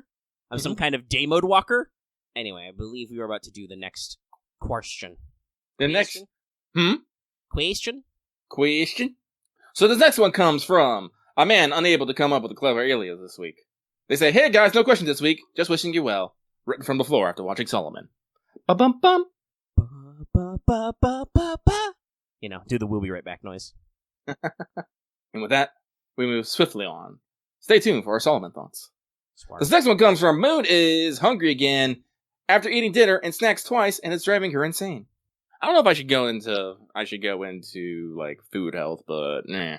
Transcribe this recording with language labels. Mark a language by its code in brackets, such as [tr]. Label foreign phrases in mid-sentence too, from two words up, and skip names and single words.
[en] I'm some kind of day mode walker? Anyway, I believe we are about to do the next question. Question? So this next one comes from a man unable to come up with a clever alias this week. They say, "Hey guys, no questions this week. Just wishing you well." Written from the floor after watching Solomon. Ba-bum-bum. Ba-ba-ba-ba-ba. Do the "we'll be right back" noise. And with that, we move swiftly on. Stay tuned for our Solomon thoughts. Smart. This next one comes from Moon is hungry again after eating dinner and snacks twice, and it's driving her insane. I don't know if I should go into like food health, but nah.